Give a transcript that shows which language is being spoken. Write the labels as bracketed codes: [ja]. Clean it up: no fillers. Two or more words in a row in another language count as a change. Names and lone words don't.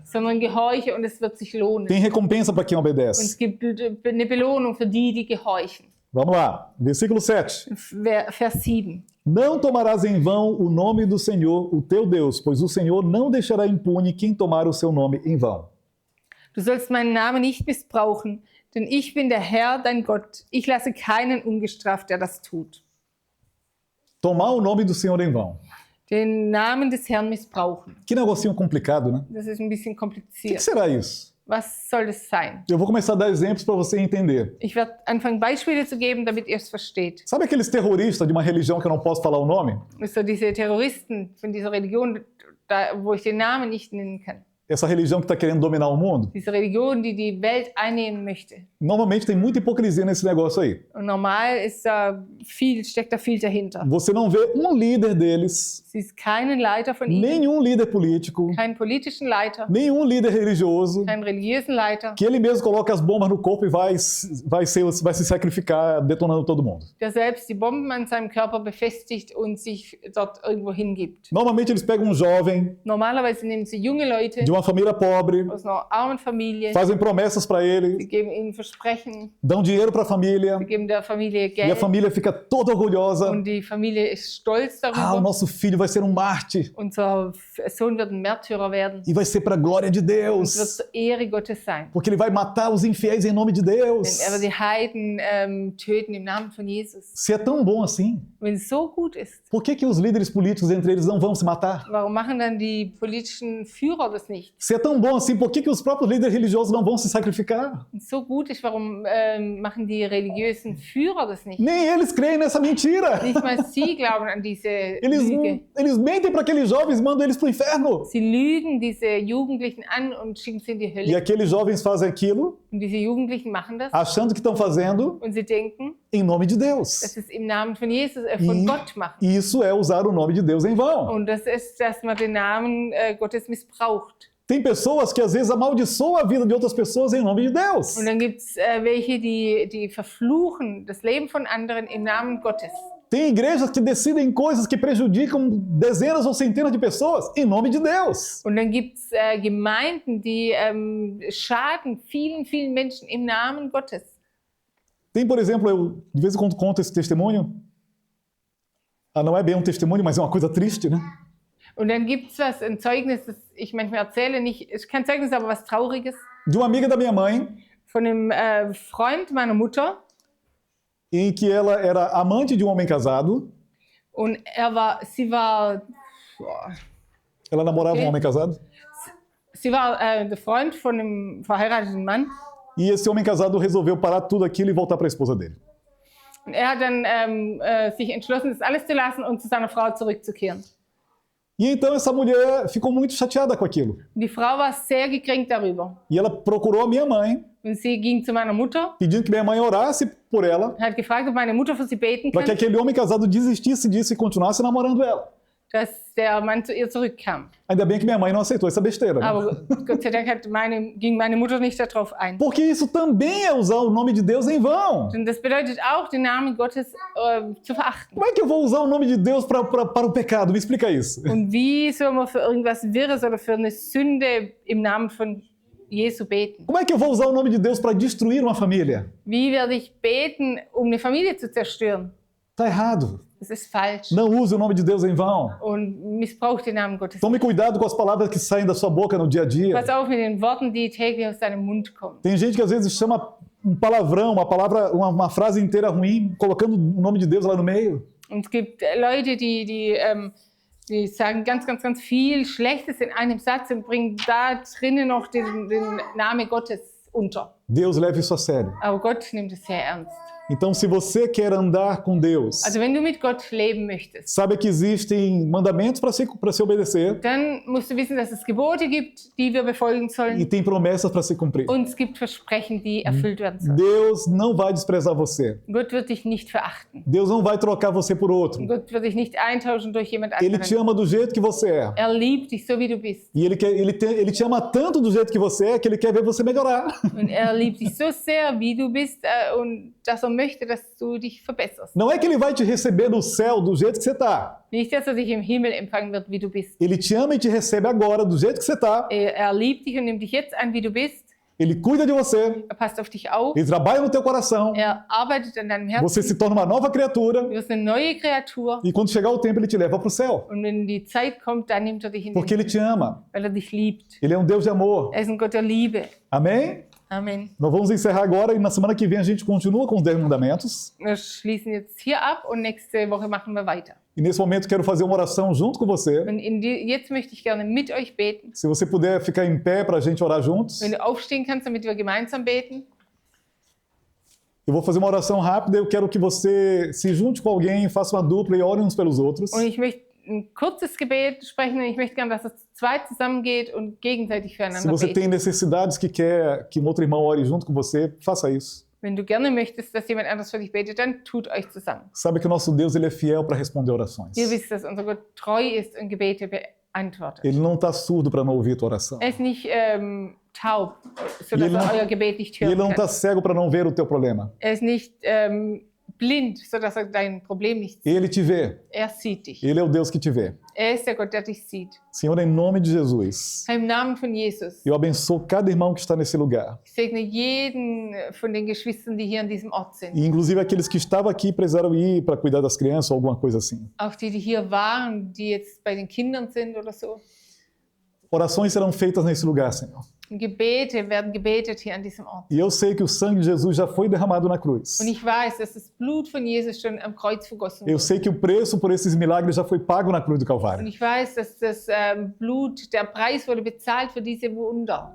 [de] sondern gehorche und es wird sich lohnen. [pt] Tem recompensa para quem [de] Und es [pt] obedece. [de] gibt eine Belohnung für die, die gehorchen. [pt] Vamos lá, versículo 7. [de] Vers 7. [pt] Não tomarás em vão o nome do Senhor, o teu Deus, pois o Senhor não deixará impune quem tomar o seu nome em vão. [de] Du sollst meinen Namen nicht missbrauchen, denn ich bin der Herr, dein Gott. Ich lasse keinen ungestraft, der das tut. [pt] Tomar o nome do Senhor em vão. [de] Den Namen des Herrn missbrauchen. [pt] Que negocinho complicado, né? [de] Das ist ein bisschen [pt] O que [de] kompliziert. [pt] será isso? [de] Was soll das sein? [pt] Eu vou começar a dar exemplos para você entender. [de] Ich werde anfangen, Beispiele zu geben, damit ihr es versteht. [pt] Sabe aqueles terroristas de uma religião que eu não posso falar o nome? [de] So diese Terroristen von dieser Religion, wo ich den Namen nicht nennen kann. [pt] Essa religião que está querendo dominar o mundo? [de] Diese Religion, die die Welt einnehmen möchte. [pt] Normalmente tem muita hipocrisia nesse negócio aí. [de] Und normal ist steckt da viel dahinter. [pt] Você não vê um líder deles, [de] Sie ist keinen Leiter von ihnen, [pt] nenhum líder político, [de] keinen politischen Leiter, [pt] nenhum líder religioso, [de] keinen religiösen Leiter, [pt] que ele mesmo coloca as bombas no corpo e vai se sacrificar detonando todo mundo. [de] der selbst die Bomben an seinem Körper befestigt und sich dort irgendwo hingibt. [pt] Normalmente eles pegam um jovem [de] Normalerweise nehmen sie junge Leute [pt] de uma família pobre, [de] aus einer armen Familie, [pt] fazem promessas para ele, [de] sie geben ihnen Versprechen, [pt] dão dinheiro para a família [de] sie geben der Familie [pt] e a [de] Geld [pt] família fica toda orgulhosa. [de] und die Familie ist stolz [pt] Ah, o [de] darüber. [pt] nosso filho vai ser um Mártir [de] Unser Sohn wird ein Märtyrer werden. [pt] e vai ser para a glória de [de] Und es wird [pt] Deus, [de] zur Ehre Gottes sein. [pt] porque ele vai matar os infiéis em nome de [de] Denn [pt] Deus. [de] er wird die Heiden töten im Namen von Jesus. [pt] Se é tão bom assim, [de] Wenn es so gut ist, [pt] por que os líderes políticos entre eles não vão se matar? [de] warum machen dann die politischen Führer das nicht? [pt] Se é tão bom assim, por que os próprios líderes religiosos não vão se sacrificar? [de] Wenn es so gut ist, warum machen die religiösen Führer das nicht? [pt] Nem eles creem nessa mentira. [de] Nicht mal sie glauben an diese [pt] Eles, [de] Lüge. [pt] eles mentem para aqueles jovens, mandam eles para o inferno. [de] Sie lügen diese Jugendlichen an und schicken sie in die [pt] E [de] Hölle. [pt] aqueles jovens fazem aquilo, [de] Und diese Jugendlichen machen das [pt] achando que estão fazendo [de] und sie denken, [pt] em nome de [de] dass [pt] Deus. [de] sie es im Namen von Jesus, von Gott machen. [pt] E isso é usar o nome de Deus em vão. [de] Und das ist, dass man den Namen Gottes missbraucht. [pt] Tem pessoas que às vezes amaldiçoam a vida de outras pessoas em nome de Deus. [de] Und dann gibt es welche, die verfluchen das Leben von anderen im Namen Gottes. [pt] Tem igrejas que decidem coisas que prejudicam dezenas ou centenas de pessoas em nome de Deus. [de] Und dann gibt es Gemeinden, die schaden vielen, vielen Menschen im Namen Gottes. [pt] Tem, por exemplo, eu de vez em quando conto esse testemunho. Ah, não é bem um testemunho, mas é uma coisa triste, né? [de] Und dann gibt es ein Zeugnis, das ich manchmal erzähle, nicht, ist kein Zeugnis, aber was Trauriges, [pt] De uma amiga da minha mãe, [de] von einem Freund meiner Mutter. [pt] em que ela era amante de um homem casado. [de] Und sie war [pt] Ela namorava Okay. um homem casado. [de] der Freund von einem verheirateten Mann. [pt] E esse homem casado resolveu parar tudo aquilo e voltar para a esposa dele. [de] Und er hat dann sich entschlossen, das alles zu lassen und zu seiner Frau zurückzukehren. [pt] E então essa mulher ficou muito chateada com aquilo. [de] Und die Frau war sehr gekränkt darüber. [pt] E ela procurou a minha mãe, [de] Und sie ging zu meiner Mutter, [pt] pedindo que minha mãe orasse por ela, [de] hat gefragt, ob meine Mutter für sie beten [pt] para que [de] kann, [pt] aquele homem casado desistisse disso e continuasse namorando ela. [de] dass der Mann zu ihr zurückkam. [pt] Ainda bem que minha mãe não aceitou essa besteira, né? [de] Aber Gott sei Dank ging meine Mutter nicht darauf ein. [pt] Porque isso também é usar o nome de Deus em vão. [de] Denn das bedeutet auch, den Namen Gottes zu verachten. [pt] Como é que eu vou usar o nome de Deus para o pecado? Me explica isso. [de] Und wie soll man für irgendwas Wirres oder für eine Sünde im Namen von Jesu beten? [pt] Como é que eu vou usar o nome de Deus para destruir uma família? [de] Wie werde ich beten, um eine Familie zu zerstören? [pt] Tá errado. [de] Das ist falsch. [pt] Não use o nome de Deus em vão. [de] Und missbraucht den Namen Gottes. [pt] Tome cuidado com as palavras que saem da sua boca no dia a dia. [de] Pass auf mit den Worten, die täglich aus deinem Mund kommen. [pt] Tem gente que às vezes chama um palavrão, uma palavra, uma frase inteira ruim, colocando o nome de Deus lá no meio. [de] Und es gibt Leute, die sagen ganz, ganz, ganz viel Schlechtes in einem Satz und bringen da drinnen noch den Namen Gottes unter. [pt] Deus leva isso a sério. [de] Aber Gott nimmt es sehr ernst. [pt] Então, se você quer andar com Deus, [de] Also wenn du mit Gott leben möchtest, [pt] saiba que existem mandamentos para se obedecer [de] dann musst du wissen, dass es Gebote gibt, die wir befolgen [pt] e [de] sollen. [pt] tem promessas para se cumprir. [de] Und es gibt Versprechen, die erfüllt werden sollen. [pt] Deus não vai desprezar você. [de] Gott wird dich nicht verachten. [pt] Deus não vai trocar você por outro. [de] Gott wird dich nicht eintauschen durch jemand [pt] Ele te [de] anderen. [pt] ama do jeito que você é. [de] Er liebt dich so, wie du bist. [pt] E ele te ama tanto do jeito que você é que ele quer ver você melhorar. [de] Und er liebt dich so sehr, wie du bist, und dass er möchte, dass du dich verbesserst. [pt] Não é que ele vai te receber no céu do jeito que você está. [de] Nicht, dass er dich im Himmel empfangen wird, wie du bist. [pt] Ele te ama e te recebe agora do jeito que você está. [de] Er liebt dich und nimmt dich jetzt an, wie du bist. [pt] Ele cuida de você. [de] Er passt auf dich auf. [pt] Ele trabalha no teu coração. [de] Er arbeitet an deinem [pt] Você [de] Herzen. [pt] se torna uma nova criatura. [de] Du wirst eine neue Kreatur. [pt] E quando chegar o tempo, ele te leva para o céu. [de] Und wenn die Zeit kommt, dann nimmt er dich in den [pt] Porque ele te ama. [de] weil er dich liebt. [pt] Ele é um Deus de amor. [de] Er ist ein Gott der Liebe. [pt] Amém? [de] Amen. [pt] Nós vamos encerrar agora e na semana que vem a gente continua com os 10 mandamentos. [de] Wir schließen jetzt hier ab und nächste Woche machen wir weiter. [pt] E nesse momento quero fazer uma oração junto com você. [de] Und jetzt möchte ich gerne mit euch beten. [pt] Se você puder ficar em pé para a gente orar juntos. [de] Wenn du aufstehen kannst, damit wir gemeinsam beten. [pt] Eu vou fazer uma oração rápida. Eu quero que você se junte com alguém, faça uma dupla e ore uns pelos outros. [de] Und ich möchte ein kurzes Gebet sprechen und ich möchte gerne, dass es zu zweit zusammengeht und gegenseitig [pt] Se [de] füreinander [pt] você [de] beten. [pt] tem necessidades que quer que um outro irmão ore junto com você, faça isso. [de] Wenn du gerne möchtest, dass jemand anders für dich betet, dann tut euch zusammen. [pt] Sabe que o nosso Deus ele é fiel para responder orações. [de] Ihr wisst, dass unser Gott treu ist und Gebete beantwortet. [pt] Ele não está surdo para não ouvir a tua oração. [de] Er ist nicht taub, sodass [pt] Ele não- [de] er euer Gebet nicht [pt] E ele [de] hören [pt] não [de] kann. [pt] está cego para não ver o teu problema. [de] Er ist nicht blind, sodass er dein Problem nicht sieht. [pt] Ele te vê. [de] Er sieht dich. [pt] Ele é o Deus que te vê. [de] Er ist der Gott, der dich sieht. [pt] Senhor, em nome de Jesus, [de] Im Namen von Jesus. [pt] eu abençoo cada irmão que está nesse lugar. [de] Ich segne jeden von den Geschwistern, die hier an diesem Ort sind. [pt] E inclusive aqueles que estavam aqui e precisaram ir para cuidar das crianças ou alguma coisa assim. [de] Auch die, die hier waren, die jetzt bei den Kindern sind oder so. [pt] Orações serão feitas nesse lugar, Senhor. [de] Gebete werden gebetet hier an diesem Ort. [pt] E eu sei que o sangue de Jesus já foi derramado na cruz. [de] Und ich weiß, dass das Blut von Jesus schon am Kreuz vergossen [pt] Eu [de] wurde. [pt] sei que o preço por esses milagres já foi pago na cruz do [de] Und [pt] Calvário. [de] ich weiß, dass das Blut, der Preis wurde bezahlt für diese Wunder.